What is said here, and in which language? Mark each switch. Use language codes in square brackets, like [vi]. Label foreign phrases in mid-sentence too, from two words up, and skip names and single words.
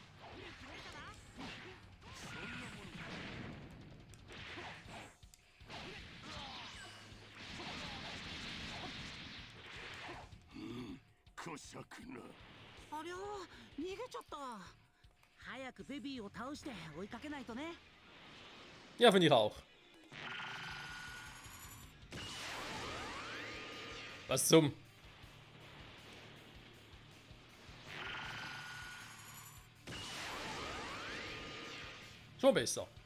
[ja] こしゃくな。ありゃ、逃げちゃった。早くベビーを倒して追いかけないとね。 [de] Ja, finde ich auch. Was zum? Schon besser.